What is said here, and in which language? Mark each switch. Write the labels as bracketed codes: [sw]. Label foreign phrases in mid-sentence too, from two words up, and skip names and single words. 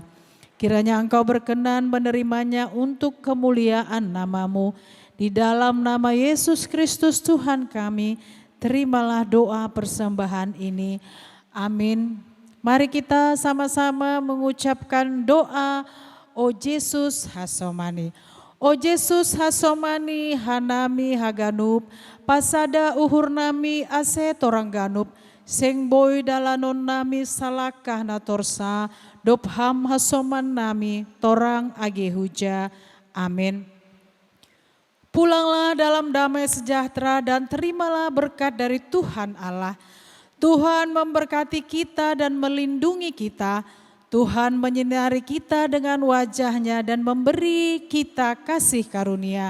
[id] Kiranya Engkau berkenan menerimanya untuk kemuliaan nama-Mu. Di dalam nama Yesus Kristus Tuhan kami, terimalah doa persembahan ini. Amin. Mari kita sama-sama mengucapkan doa. [bts] O Yesus hasomani, O Yesus hasomani hanami haganup, pasada uhur nami ase torang ganup, seng boy dalanon nami salakah na torsa, dopham hasoman nami torang age huja. [id] Amin. Pulanglah dalam damai sejahtera dan terimalah berkat dari Tuhan Allah. Tuhan memberkati kita dan melindungi kita. Tuhan menyinari kita dengan wajah-Nya dan memberi kita kasih karunia.